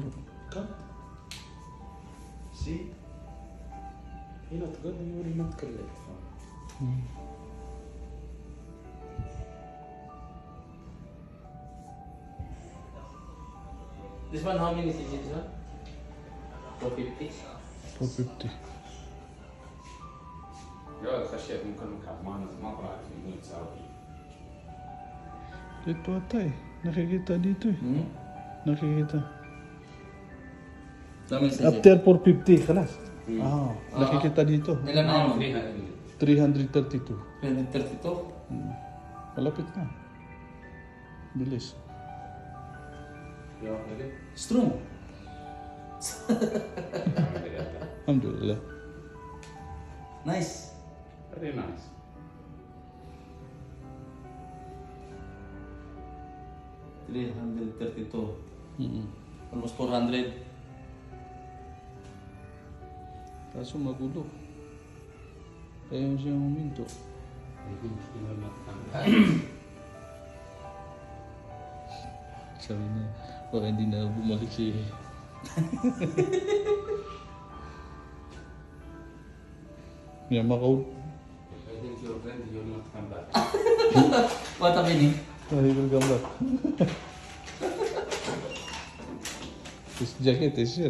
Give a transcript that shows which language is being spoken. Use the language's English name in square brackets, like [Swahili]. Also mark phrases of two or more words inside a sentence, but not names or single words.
[English] Come. See? You're not good, you will not collect. This one, how many cc this one? 450? 450? [Arabic] يا الخشب ممكن ما طلعت يمين تساوي. [Filipino] Dito ata eh. Nakikita dito eh. Nakikita. Dami cc. After 450, kalas. Nakikita dito. Ilan na yun? 332. 332? Malapit na. Bilis. [Arabic] يا أخي [English] Strong. Alhamdulillah. Nice. Very nice. $332. Almost 400. [Filipino] Kaso magulo. Kaya siya huminto. Sabi na, baka hindi na bumalik si... [English] Yeah, Macau. I think your friend will not come back. What happening? He will come back. His jacket is here.